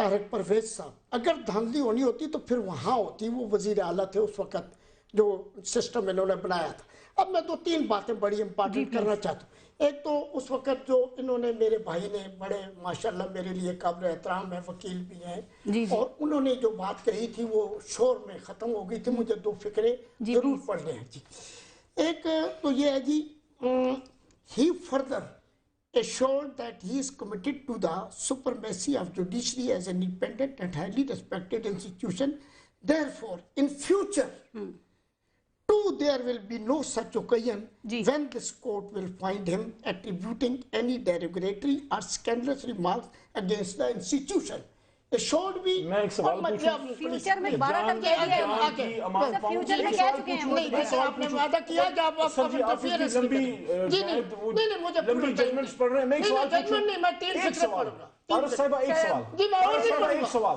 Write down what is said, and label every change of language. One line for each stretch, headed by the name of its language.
Urdu: پرویز صاحب, اگر دھاندلی ہونی ہوتی تو پھر وہاں ہوتی, وہ وزیر اعلیٰ تھے اس وقت جو سسٹم انہوں نے بنایا تھا. اب میں 2-3 باتیں بڑی امپارٹنٹ کرنا چاہتا ہوں. ایک تو اس وقت جو انہوں نے, میرے بھائی نے بڑے ماشاءاللہ میرے لیے قابل احترام ہے, وکیل بھی ہیں, اور انہوں نے جو بات کہی تھی وہ شور میں ختم ہو گئی تھی, مجھے 2 فقرے ضرور پڑھنے ہیں. جی, ایک تو یہ ہے جی,
English: he further assured that he is committed to the supremacy of judiciary as an independent and highly respected institution. Therefore, in future, there will be no such occasion when this court will find him attributing any derogatory or scandalous remarks against the institution.
Urdu: Assured بھی میں ایک سوال پوچھوں, future میں 12 تک کہہ دیا ہے, فیوچر میں کہہ چکے ہیں, نہیں آپ نے وعدہ کیا جب آپ انٹرفیئرنس لمبی ججمنٹس پڑھ رہے ہیں. میں ایک سوال پوچھوں, نہیں میں 3 فقرے پڑھوں گا. فاروق صاحبہ ایک سوال, جی میں اور نہیں پڑھوں گا.